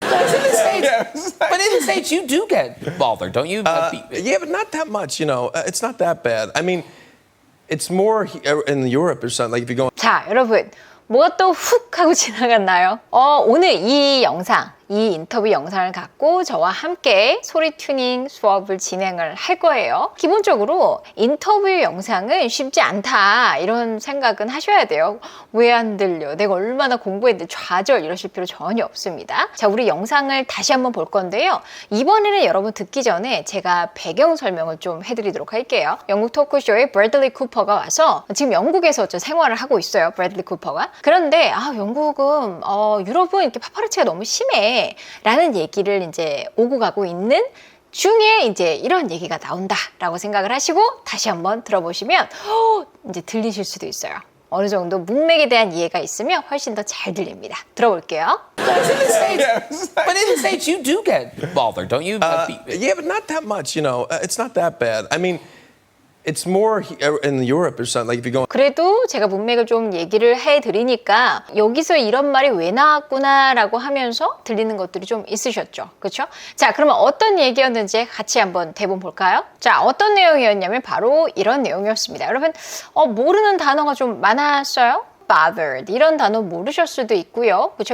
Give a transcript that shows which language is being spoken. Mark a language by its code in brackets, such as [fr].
[en] But in the States, you do get bothered, don't you? Yeah, but not that much, you know. It's not that bad. I mean, it's more in Europe or something. Like if you go. [ko] 자, 여러분. 뭐가 또 훅 하고 지나갔나요? 오늘 이 영상, 이 인터뷰 영상을 갖고 저와 함께 소리 튜닝 수업을 진행을 할 거예요. 기본적으로 인터뷰 영상은 쉽지 않다 이런 생각은 하셔야 돼요. 왜 안 들려? 내가 얼마나 공부했는데 좌절 이러실 필요 전혀 없습니다. 자, 우리 영상을 다시 한번 볼 건데요. 이번에는 여러분 듣기 전에 제가 배경 설명을 좀 해드리도록 할게요. 영국 토크쇼에 브래들리 쿠퍼가 와서 지금 영국에서 생활을 하고 있어요. 브래들리 쿠퍼가. 그런데 영국은 유럽은 이렇게 파파라치가 너무 심해 라는 얘기를 이제 오고 가고 있는 중에 이제 이런 얘기가 나온다라고 생각을 하시고 다시 한번 들어보시면 이제 들리실 수도 있어요. 어느 정도 문맥에 대한 이해가 있으면 훨씬 더 잘 들립니다. 들어볼게요. [en] But in the States, you do get bothered, don't you? Yeah, but not that much, you know. It's not that bad. I mean, it's more in Europe or something. Like if you go. [ko] 그래도 제가 문맥을 좀 얘기를 해드리니까 여기서 이런 말이 왜 나왔구나라고 하면서 들리는 것들이 좀 있으셨죠. 그렇죠? 자, 그러면 어떤 얘기였는지 같이 한번 대본 볼까요? 자, 어떤 내용이었냐면 바로 이런 내용이었습니다. 여러분, 모르는 단어가 좀 많았어요? bothered 이런 단어 모르실 수도 있고요. 그렇죠?